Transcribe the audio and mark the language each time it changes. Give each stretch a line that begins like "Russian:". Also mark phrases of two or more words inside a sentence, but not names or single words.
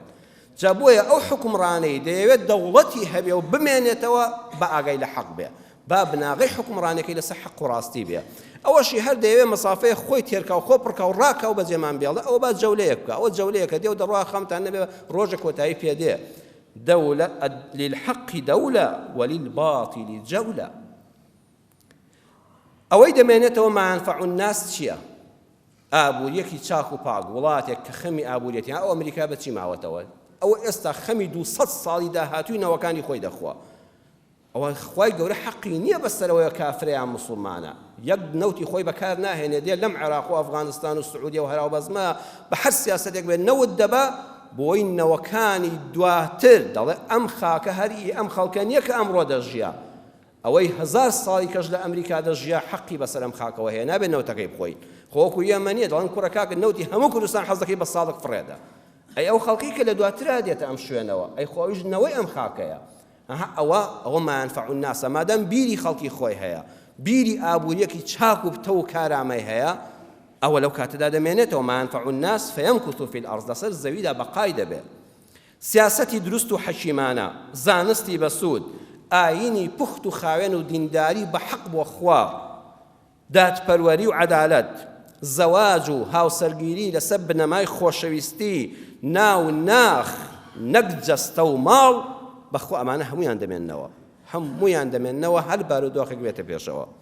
Central Kurdish: جا بۆیە ئەو حکومڕانەی دەیەوێت دەوڵەتی هەبێ و بمێنێتەوە بە ئاگای لە حەق بێ، با بناغی حکومڕانەکەی لەسەر حەق و ڕاستی بێ. ئەوەشی هەر دەیەوێت مەسافەیە خۆی تێرکە و خۆ پڕکە و ڕاکە و بەجێمان بێڵە، ئەوە با جەولەیەک بکە، ئەوە جەولەیەکە دێ و دەڕوا خەمتان نەبێ ڕۆژە کۆتایی پێدێ.
Arabic: دولة للحق دولة وللباطل جولة.
Central Kurdish: ئەوەی دەمێنێتەوە
Arabic: ما ينفع الناس
Central Kurdish: چییە؟ ئابوووریەکی چاک و پاک، وڵاتێک کە خەمی ئابووریەتی، ئەو ئەمریکا بەچی ماوەتەوە؟ ئەوە ئێستا خەمی 200 ساڵی داهاتووی نەوەکانی خۆی دەخوا. ئەوە خوای گەورە حەقی نییە بەسەرەوەی کافرەیان مسلمانە، یەک نەوتی خۆی بەکار ناهێنێ، دێ لەم عێراق و ئەفغانستان و سعودیە و هەراو بەزمە بە هەر سیاسەتێک بێت نەوت دەبا بۆی نەوەکانی دواتر دەڵێ ئەم خاکە هەری ئەم خەڵکە نییە کە ئەمڕۆ دەژیا، ئەوەی 1000 ساڵی کەش لە ئەمریکا دەژیا حەقی بەسەر ئەم خاکەوە هەیە، نابێت نەوتەکەی بخۆین. خۆکو ئێمە نییە دەڵێن کوڕە کاکە نەوتی هەموو کوردستان حەز دەکەی بە ساڵک فڕێدا. ئەی ئەو خەڵکی کە لە دواترا دێتە ئەم شوێنەوە، ئەی خۆیش نەوەی ئەم خاکەیە. ئەوە
Arabic: ما ينفع الناس،
Central Kurdish: مادام بیری خەڵکی خۆی هەیە، بیری ئابووریەکی چاک و پتە و کارامەی هەیە، ئەوە لەو کاتەدا دەمێنێتەوە
Arabic: ما ينفع الناس فيمكث في الأرض،
Central Kurdish: لەسەر زەویدا بەقای دەبێت. سیاسەتی دروست و حەکیمانە، زانستی بەسوود، ئاینی پوخت و خاوێن و دینداری بە حەق بۆ خوا، دادپەروەری و عەدالەت، زەواج و هاوسەرگیری لەسەر بنەمای خۆشەویستی، ناو ناخ نەک جەستە و ماڵ، بەخوا ئەمانە هەموویان دەمێننەوە، هەموویان دەمێننەوە، هەر بارودۆخێک بێتە پێشەوە.